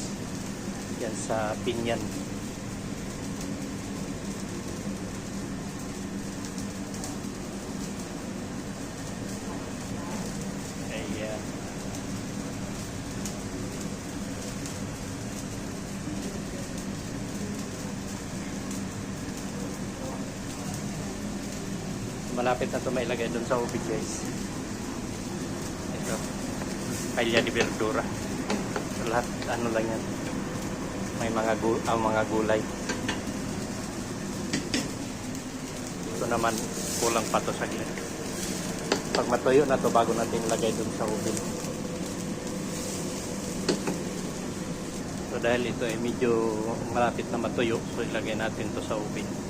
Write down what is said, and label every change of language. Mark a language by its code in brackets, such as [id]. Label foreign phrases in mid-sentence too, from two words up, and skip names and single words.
[tl] Yan sa Pinyan. Ayan. Malapit na ito mailagay doon sa ubig guys. Ito, [es] paella de verdura. [tl] Lahat lang yan. May mga gulay. Ito naman kulang pa to saglit. Pag matuyo na to bago natin ilagay doon sa ubig. So dahil ito ay medyo malapit na matuyo, so ilagay natin to sa ubig.